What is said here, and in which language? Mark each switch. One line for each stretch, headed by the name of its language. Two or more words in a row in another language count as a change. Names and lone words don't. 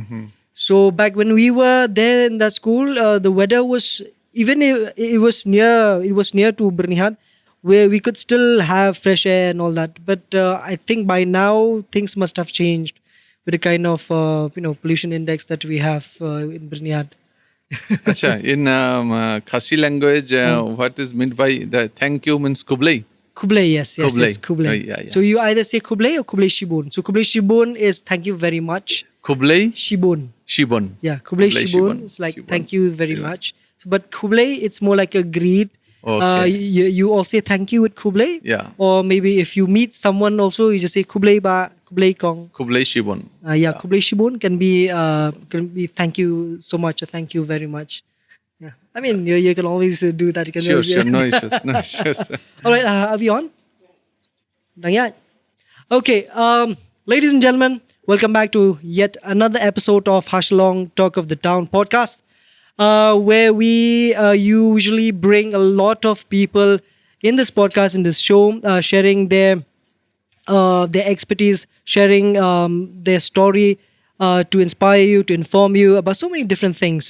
English: So back when we were there in that school, the weather was even if it was near to Bernihat, where we could still have fresh air and all that. But I think by now things must have changed with the kind of pollution index that we have in Bernihat. Acha, in Khasi language, what is meant by the thank you means kublai.
Khasi: Kublai, yes, Kublai. Kublai.
English: Yeah, yeah. So you either say Kublai or
Khasi: Kublai Shibun.
English: So
Khasi: Kublai Shibun
English: is thank you very much.
Khasi: Kublai Shibun. Shibun.
English: Yeah, Kublai
Khasi: Kublai Shibun. Shibun.
English: It's like
Khasi: Shibun.
English: thank you very much. But Kublai, it's more like a greet. Okay. You all say thank you with Kublai. Yeah. Or maybe if you meet someone also, you just say
Khasi: Kublai ba, Kublai kong. Kublai Shibun.
English: Yeah,
Khasi: Kublai Shibun
English: can be thank you so much or thank you very much. Yeah, I mean you can always do that. You can Sure, always, sure. No issues. No issues. All right, are we on? Done yet? Okay, ladies and gentlemen, welcome back to yet another episode of Shillong Talk of the Town podcast, where we usually bring a lot of people in this podcast, in this show, sharing their expertise, sharing their story to inspire you, to inform you about so many different things.